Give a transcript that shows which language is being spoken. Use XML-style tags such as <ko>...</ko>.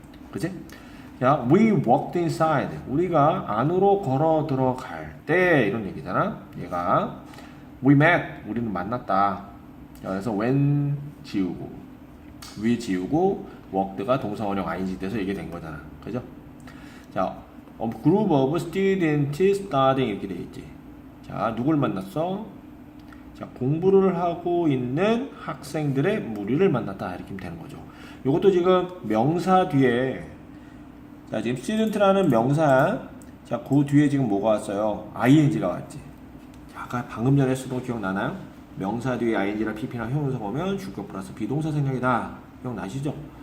<en>그치? 자, we walked inside.</en> <ko>우리가 안으로 걸어 들어갈 때 이런 얘기잖아. 얘가</ko> <en>we met.</en> <ko>우리는 만났다. 자, 그래서 when 지우고 we 지우고 walked가 동사원형 ing 돼서 이게 된 거잖아. 그죠?</ko> <en>자, a group of students studying</en> <ko>이렇게 돼 있지. 자, 누굴 만났어? 자, 공부를 하고 있는 학생들의 무리를 만났다. 이렇게 되는 거죠. 이것도 지금 명사 뒤에 자, 지금 student라는 명사 자, 그 뒤에 지금 뭐가 왔어요? ing가 왔지. 자, 아까 방금 전에 쓰던 거 기억나나요? 명사 뒤에 ing랑 pp랑 형용사 보면 주격 플러스 비동사 생략이다. 기억나시죠?</ko>